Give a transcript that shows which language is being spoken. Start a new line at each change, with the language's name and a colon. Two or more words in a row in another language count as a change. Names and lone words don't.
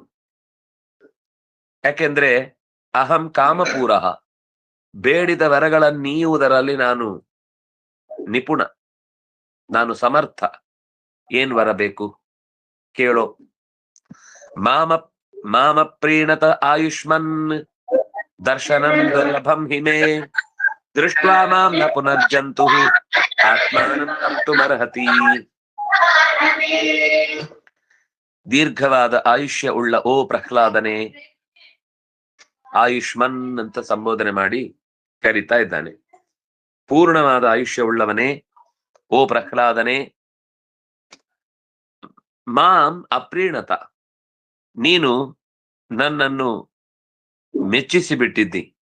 Kannada: ಯಾಕೆಂದ್ರೆ
Sanskrit: ಅಹಂ ಕಾಮಪೂರ,
Kannada: ಬೇಡಿದ ವರಗಳನ್ನೀಯುವುದರಲ್ಲಿ ನಾನು ನಿಪುಣ, ನಾನು ಸಮರ್ಥ. ಏನ್ ವರ ಬೇಕು ಕೇಳೋ.
Sanskrit: ಮಾಮ ಪ್ರೀಣತ ಆಯುಷ್ಮನ್ ದರ್ಶನಂ ದುರ್ಲಭಂ ಹಿಮೇ ದೃಷ್ಟ್ವಾ ಮಾಂ ನ ಪುನರ್ಜಂತು ಆತ್ಮಾನಂ ತಪ್ತುಮರ್ಹತಿ.
Kannada: ದೀರ್ಘವಾದ ಆಯುಷ್ಯ ಉಳ್ಳ ಓ ಪ್ರಹ್ಲಾದನೆ, ಆಯುಷ್ಮನ್ ಅಂತ ಸಂಬೋಧನೆ ಮಾಡಿ ಕರೀತಾ ಇದ್ದಾನೆ. ಪೂರ್ಣವಾದ ಆಯುಷ್ಯ ಉಳ್ಳವನೇ, ಓ ಪ್ರಹ್ಲಾದನೆ,
Sanskrit: ಮಾಂ ಅಪ್ರೀಣತ,
Kannada: ನೀನು ನನ್ನನ್ನು ಮೆಚ್ಚಿಸಿ ಬಿಟ್ಟಿದ್ದಿ.